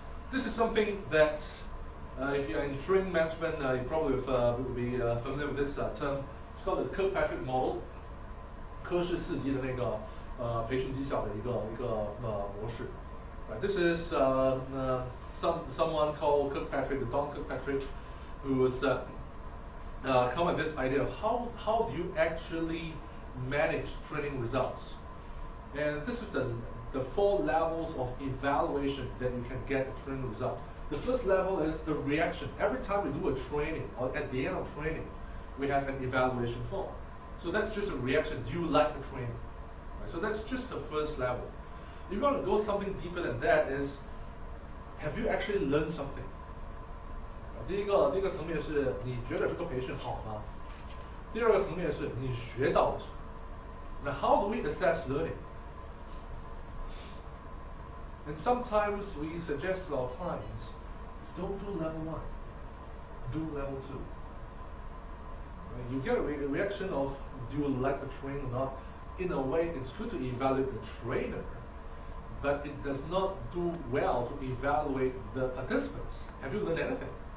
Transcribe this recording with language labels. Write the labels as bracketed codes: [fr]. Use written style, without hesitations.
[en] This is something that if you're in training management, you probably will be familiar with this term. It's called the Kirkpatrick model. [zh] 科氏四级的那个培训绩效的一个模式。 [en] Right? This is someone called Kirkpatrick, Don Kirkpatrick, who has come with this idea of how do you actually manage training results. And this is the 4 levels of evaluation that you can get a training result. The first level is the reaction. Every time we do a training, or at the end of training, we have an evaluation form. So that's just a reaction. Do you like the training? Right? So that's just the first level. If you want to go something deeper than that is, have you actually learned something? [zh] 第一个层面是你觉得这个培训好吗？第二个层面是你学到了什么？ [en] Now how do we assess learning? And sometimes we suggest to our clients, don't do level 1, do level 2. Right? You get a reaction of, do you like the training or not? In a way, it's good to evaluate the trainer, but it does not do well to evaluate the participants. Have you learned anything?